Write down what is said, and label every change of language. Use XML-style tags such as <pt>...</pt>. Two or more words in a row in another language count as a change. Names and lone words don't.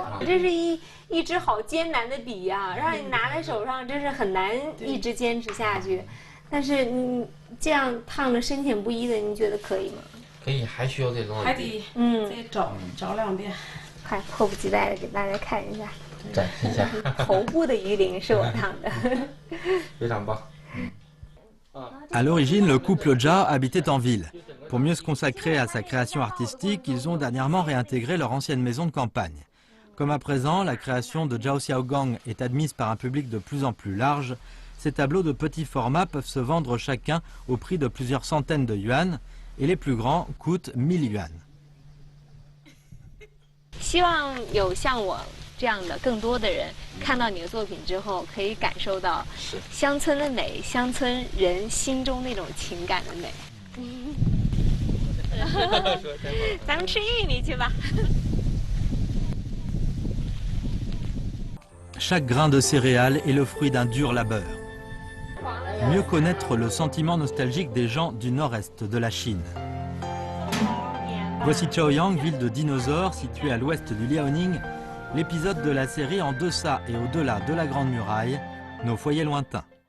<zh>这是一支好艰难的笔呀，让你拿在手上，真是很难一直坚持下去。但是你这样烫的深浅不一的，你觉得可以吗？可以，还需要再捞。还得再找2遍。快，迫不及待的给大家看一下，展示一下。头部的鱼鳞是我烫的。非常棒。</zh> <fr>À l'origine, le couple Jia habitait en ville. Pour mieux se consacrer à sa création artistique, ils ont dernièrement réintégré leur ancienne maison de campagne. Comme à présent, la création de Zhao Xiaogang est admise par un public de plus en plus large, ces tableaux de petit format peuvent se vendre chacun au prix de plusieurs centaines de yuan, et les plus grands coûtent 1000 yuan.</fr> <zh>希望有像我这样的更多的人看到你的作品之后，可以感受到乡村的美，乡村人心中那种情感的美。咱们吃玉米去吧。</zh> <fr>Chaque grain de céréales est le fruit d'un dur labeur. Mieux connaître le sentiment nostalgique des gens du nord-est de la Chine. Voici Chaoyang, ville de dinosaures située à l'ouest du Liaoning, l'épisode de la série En deçà et au-delà de la Grande Muraille, nos foyers lointains.</fr>